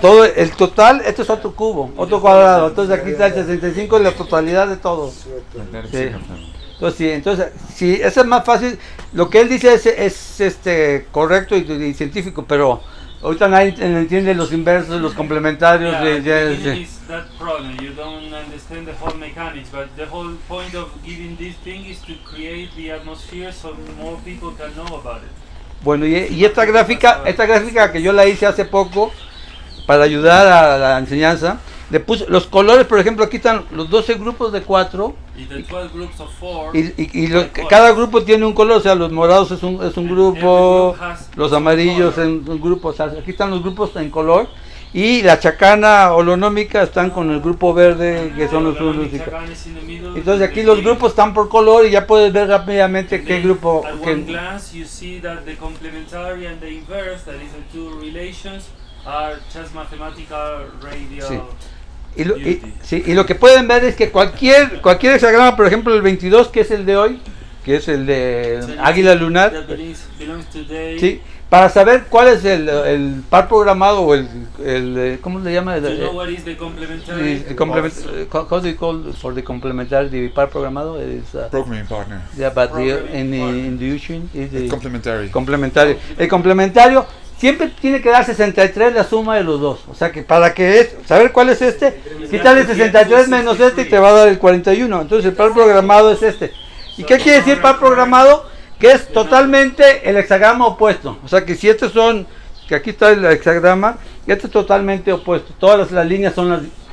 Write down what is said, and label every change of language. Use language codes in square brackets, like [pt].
[es] Todo el total, esto es otro cubo, otro cuadrado. Entonces aquí está el 65 y la totalidad de todo. [en] magnetic [es] Sí. [en] signal family. [es] Entonces, sí, eso es más fácil. Lo que él dice es correcto y científico, pero ahorita nadie entiende los inversos, los complementarios. [en] Yeah, at the de- beginning is that problem. You don't understand the whole mechanics, but the whole point of giving this thing is to create the atmosphere so more people can know about it. [es] Bueno, y esta gráfica que yo la hice hace poco para ayudar a la enseñanza, le puse los colores. Por ejemplo, aquí están los 12 grupos de 4 [en] Y the 12 groups of 4. [es] cada grupo tiene un color. O sea, los morados es un grupo, los amarillos en un grupo. O sea, aquí están los grupos en color, y la chacana holonómica están con el grupo verde, que son los únicos. Entonces aquí los grupos están por color y ya puedes ver rápidamente qué grupo. [en] At one glance, you see that the complementary and the inverse, that is the two relations, are just mathematical radial. [es] Sí. Y lo que pueden ver es que cualquier hexagrama, por ejemplo el 22, que es el de hoy, que es el de águila lunar, [en] That belongs to day. [es] ¿sí? Para saber cuál es el par programado o el ¿cómo le llama? [en] To know what is the complementary. How do you call for the complementary, the [es] par programado? [en] Programming partner. Yeah, but in the U Ching is the Complementary. [es] complementario. El complementario siempre tiene que dar 63 la suma de los dos. O sea que para saber cuál es quítale 63 menos y te va a dar el 41. Entonces el par programado es este. ¿Y qué quiere decir par programado? Que es totalmente el hexagrama opuesto. O sea que si que aquí está el hexagrama, este es totalmente opuesto. Todas las líneas son